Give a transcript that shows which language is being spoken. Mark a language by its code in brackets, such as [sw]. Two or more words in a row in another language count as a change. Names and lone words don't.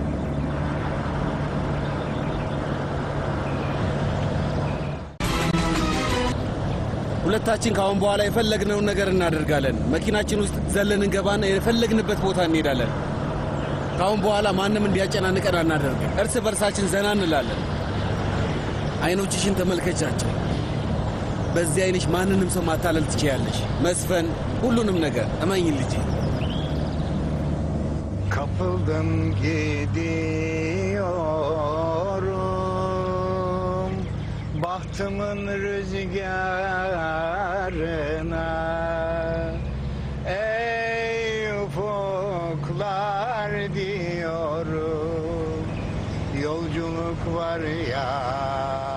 [am] ሁለታችን ካሁን በኋላ የፈለግነውን ነገር እናደርጋለን። መኪናችን ውስጥ ዘለን እንገባና የፈለግንበት ቦታ እንሄዳለን። ካሁን በኋላ ማንም እንዲያጨናንቀን አናደርግም። እርስ በርሳችን ዘና እንላለን። አይኖችሽን ተመልከቻቸው። በዚህ አይንሽ ማንንም ሰው ማታለል ትችያለሽ። መስፈን፣ ሁሉንም ነገር እመኝን ልጄ። [tr] Kapıldım gidiyorum bahtımın rüzgarına. Ey ufuklar diyorum, yolculuk var ya